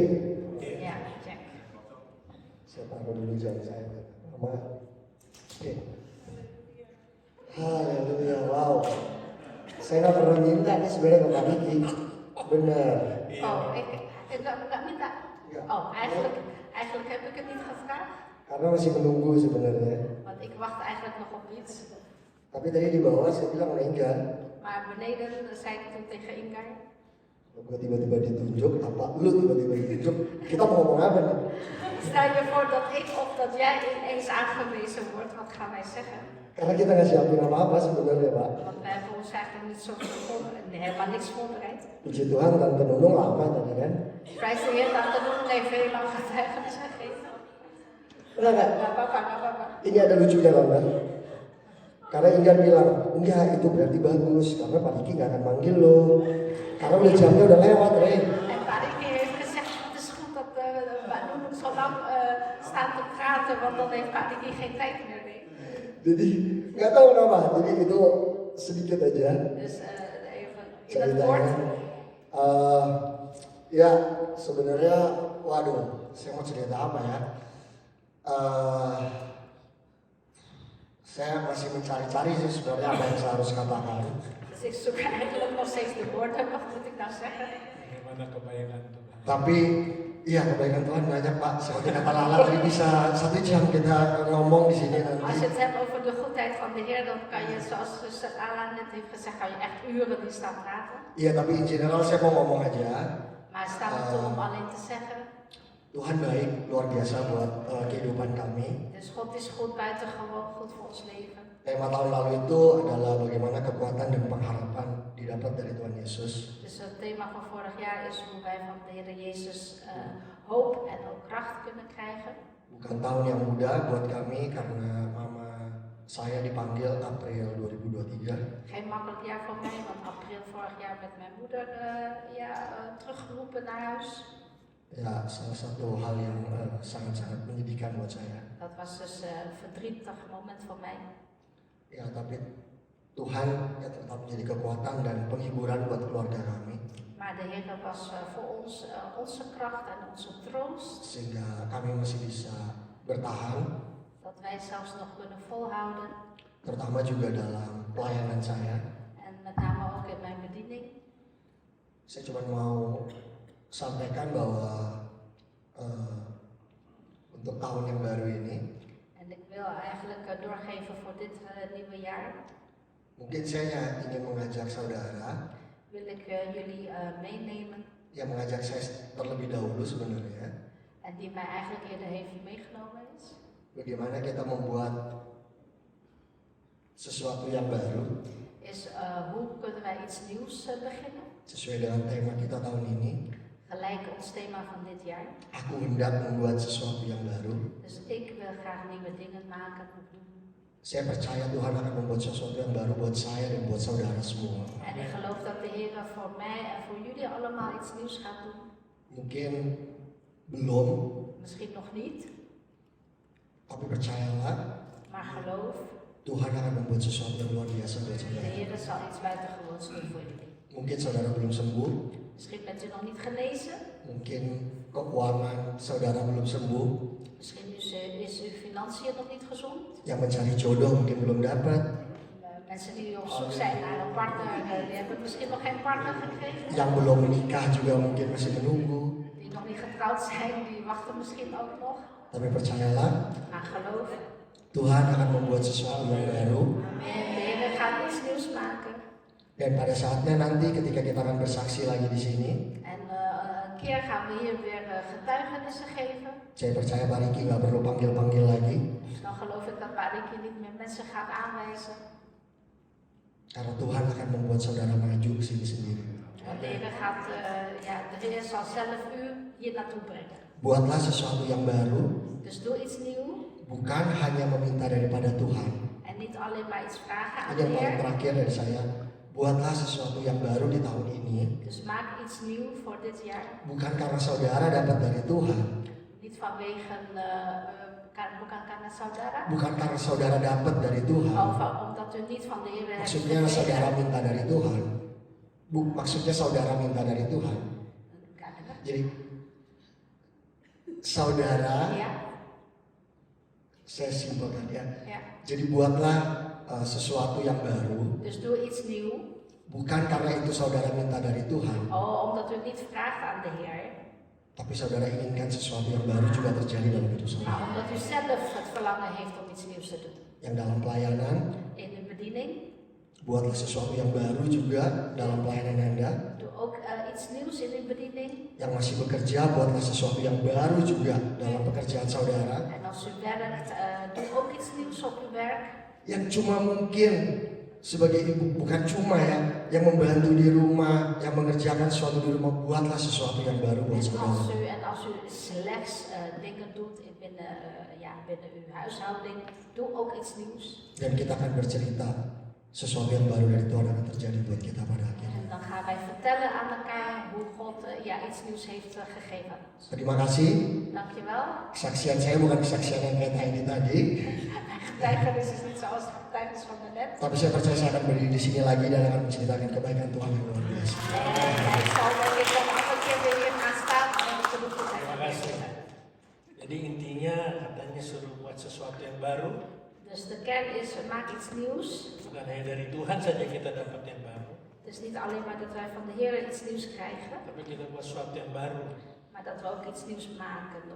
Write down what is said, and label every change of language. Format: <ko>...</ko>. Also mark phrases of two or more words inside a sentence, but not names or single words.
<nl>Ja, check.</nl> <id>Saya taruh dulu jam saya. Mama. Oke. Haleluya. Wow. Saya nggak pernah minta nih sebenarnya ke Pak Diki. Benar. Oh, ik nggak minta. Enggak.</id> <nl>Oh, eigenlijk heb ik het niet gevraagd.</nl> <id>Karena masih menunggu sebenarnya.</id> <nl>Want ik wacht eigenlijk nog op iets.</nl> <id>Tapi tadi di bawah saya bilang meninggal.</id> <nl>Maar beneden zei ik toen tegen Ingar.</nl> <id>Gue tiba-tiba ditunjuk, apa lu tiba-tiba ditunjuk? Kita mau ngomong apa nih?</id> <nl>Stel je voor dat ik of dat jij ineens aangewezen wordt, wat gaan wij zeggen?</nl> <id>Karena kita nggak siapin apa-apa sebenarnya Pak.</id> <nl>Want wij hebben ons eigenlijk niet zo helemaal niks voorbereid.</nl> <id>Puji Tuhan Tante Nunung lama tadi kan.</id> <nl>Prijs de Heer, Tante Nunung heeft heel lang getuigenis gegeven.</nl> <id>Enggak. Nggak apa-apa. Ini ada lucunya Tante. Karena Ingar bilang, enggak itu berarti bagus. Karena Pak Diki nggak akan manggil lo. Karena udah jamnya udah lewat Rey.</id> <nl>En Pak Diki heeft gezegd, het is goed dat Mbak Nunung zo lang staat te praten, want dan heeft Pak Diki geen tijd meer. Nee.</nl> <id>Jadi nggak tahu kenapa. Jadi itu sedikit aja</id> <nl>Dus even in het</nl> <id>ceritanya.</id> <nl>woord.</nl> <id>Ya sebenarnya, waduh, saya mau cerita apa ya? Saya masih mencari-cari sih sebenarnya apa yang saya harus katakan.</id> <nl>Dus ik zoek eigenlijk nog steeds de woorden, wat moet ik nou zeggen?</nl> <id>Bagaimana kebayangan Tuhan? Tapi iya kebaikan Tuhan banyak Pak. Seperti kata Lala tadi bisa 1 jam kita ngomong di sini</id> <nl>Als</nl> <id>nanti.</id> <nl>je het hebt over de goedheid van de Heer, dan kan je, zoals zuster Ala net heeft gezegd, kan je echt uren die staan praten.</nl> <id>Iya tapi</id> <en>in general</en> <id>saya mau ngomong aja.</id> <nl>Maar het staat me toe om alleen te zeggen,</nl> <id>Tuhan baik luar biasa buat kehidupan kami.</id> <nl>dus God is goed, buitengewoon goed voor ons leven.</nl> <id>Tema tahun lalu itu adalah bagaimana kekuatan dan pengharapan didapat dari Tuhan Yesus.</id> <nl>Dus het thema van vorig jaar is hoe wij van de Heer Jezus hoop en ook kracht kunnen krijgen.</nl> <id>Bukan tahun yang mudah buat kami karena mama saya dipanggil April 2023.</id> <nl>Geen makkelijk jaar voor mij, want april vorig jaar met mijn moeder teruggeroepen naar huis.</nl> <id>Ya, salah satu hal yang sangat-sangat menyedihkan buat saya.</id> <nl>Dat was dus een verdrietig moment voor mij.</nl> <id>Ya, tapi Tuhan ya tetap menjadi kekuatan dan penghiburan buat keluarga kami.</id> <nl>Maar de Heer was voor ons onze kracht en onze troost.</nl> <id>Sehingga kami masih bisa bertahan.</id> <nl>Dat wij zelfs nog kunnen volhouden.</nl> <id>Terutama juga dalam pelayanan saya.</id> <nl>En met name ook in mijn bediening.</nl> <id>Saya cuma mau sampaikan bahwa untuk tahun yang baru ini,</id> <nl>En ik wil eigenlijk doorgeven voor dit nieuwe jaar.</nl> <id>mungkin saya ingin mengajak saudara,</id> <nl>Wil ik jullie meenemen.</nl> <id>yang mengajak saya terlebih dahulu sebenarnya,</id> <nl>En die mij eigenlijk eerder heeft meegenomen is.</nl> <id>bagaimana kita membuat sesuatu yang baru</id> <nl>Is hoe kunnen wij iets nieuws beginnen.</nl> <id>sesuai dengan tema kita tahun ini.</id> <nl>Gelijk ons thema van dit jaar.</nl> <id>Aku hendak membuat sesuatu yang baru.</id> <nl>Dus ik wil graag nieuwe dingen maken.</nl> <id>Saya percaya Tuhan akan membuat sesuatu yang baru buat saya dan buat saudara semua.</id> <nl>En ik geloof dat de Heer voor mij en voor jullie allemaal iets nieuws gaat doen.</nl> <id>Mungkin belum,</id> <nl>Misschien nog niet,</nl> <id>tapi percayalah</id> <nl>maar geloof,</nl> <id>Tuhan akan membuat sesuatu yang luar biasa buat</id> <nl>de</nl> <id>saudara.</id> <nl>Heer zal iets buitengewoons doen voor jullie.</nl> <id>Mungkin saudara belum sembuh,</id> <nl>Misschien bent u nog niet genezen,</nl> <id>mungkin keuangan saudara belum sembuh,</id> <nl>misschien is uw financiën nog niet gezond.</nl> <id>yang mencari jodoh mungkin belum dapat,</id> <nl>Mensen die op zoek zijn naar een partner, die hebben misschien nog geen partner gekregen.</nl> <id>yang belum menikah juga mungkin masih menunggu.</id> <nl>Die nog niet getrouwd zijn, die wachten misschien ook nog.</nl> <id>Tapi percayalah,</id> <nl>Maar geloof,</nl> <id>Tuhan akan membuat sesuatu yang baru.</id> <nl>en de Heer gaat iets nieuws maken.</nl> <id>Dan pada saatnya nanti ketika kita akan bersaksi lagi di sini,</id> <nl>En een keer gaan we hier weer getuigenissen geven.</nl> <id>saya percaya Pak Riki nggak perlu panggil-panggil lagi.</id> <nl>Dan geloof ik dat Pak Riki niet meer mensen gaat aanwijzen.</nl> <id>Karena Tuhan akan membuat saudara maju ke sini sendiri.</id> <nl>Want de Heer gaat, de Heer zal zelf u hier naartoe brengen.</nl> <id>Buatlah sesuatu yang baru,</id> <nl>Dus doe iets nieuws</nl> <id>bukan hanya meminta daripada Tuhan.</id> <nl>en niet alleen maar iets vragen aan</nl> <id>Ini</id> <nl>de</nl> <id>yang paling</id> <nl>Heer.</nl> <id>terakhir dari saya. Buatlah sesuatu yang baru di tahun ini,</id> <nl>Dus maak iets nieuws voor dit jaar.</nl> <id>bukan karena saudara dapat dari Tuhan,</id> <nl>Niet vanwege,</nl> <id>bukan karena saudara. bukan karena saudara dapat dari Tuhan.</id> <nl>Of omdat u niet van de Heer hebt</nl> <id>Maksudnya saudara</id> <nl>gekregen.</nl> <id>minta dari Tuhan. Maksudnya saudara minta dari Tuhan. Jadi saudara,</id> <nl>Ja,</nl> <id>saya simpelkan ya.</id> <nl>ja.</nl> <id>Jadi buatlah sesuatu yang baru,</id> <nl>Dus doe iets nieuws.</nl> <id>bukan karena itu saudara minta dari Tuhan,</id> <nl>Omdat u niet vraagt aan de Heer.</nl> <id>tapi saudara inginkan sesuatu yang baru juga terjadi dalam hidup</id> <nl>Maar</nl> <id>saudara.</id> <nl>omdat u zelf het verlangen heeft om iets nieuws te doen.</nl> <id>Yang dalam pelayanan,</id> <nl>In uw bediening.</nl> <id>buatlah sesuatu yang baru juga dalam pelayanan Anda.</id> <nl>Doe ook iets nieuws in uw bediening.</nl> <id>Yang masih bekerja, buatlah sesuatu yang baru juga dalam pekerjaan saudara.</id> <nl>En als u werkt, doe ook iets nieuws op uw werk.</nl> <id>Yang cuma mungkin sebagai ibu, bukan cuma ya, yang membantu di rumah, yang mengerjakan sesuatu di rumah, buatlah sesuatu yang baru buat saudara.</id> <nl>En als u slechts dingen doet binnen uw huishouding, doe ook iets nieuws.</nl> <id>Dan kita akan bercerita sesuatu yang baru dari Tuhan akan terjadi buat kita pada akhirnya.</id> <nl>En dan gaan wij vertellen aan elkaar hoe God iets nieuws heeft gegeven aan ons.</nl> <id>Terima kasih.</id> <nl>Dankjewel.</nl> <id>Kesaksian saya bukan kesaksian yang kayak Heidi tadi,</id> <nl>Mijn getuigenis is niet zoals de getuigenis van daarnet.</nl> <id>tapi saya percaya saya akan berdiri di sini lagi dan akan menceritakan kebaikan Tuhan yang luar biasa.</id> <nl>En ik zal denk ik een andere keer weer hier gaan staan om te doen.</nl> <id>Terima kasih. Jadi intinya katanya suruh buat sesuatu yang baru,</id> <nl>Dus de kern is, maak iets nieuws.</nl> <id>bukan hanya dari Tuhan saja kita dapat yang baru,</id> <nl>Dus niet alleen maar dat wij van de Heer iets nieuws krijgen,</nl> <id>tapi kita buat sesuatu yang baru</id> <nl>maar dat we ook iets nieuws maken of</nl>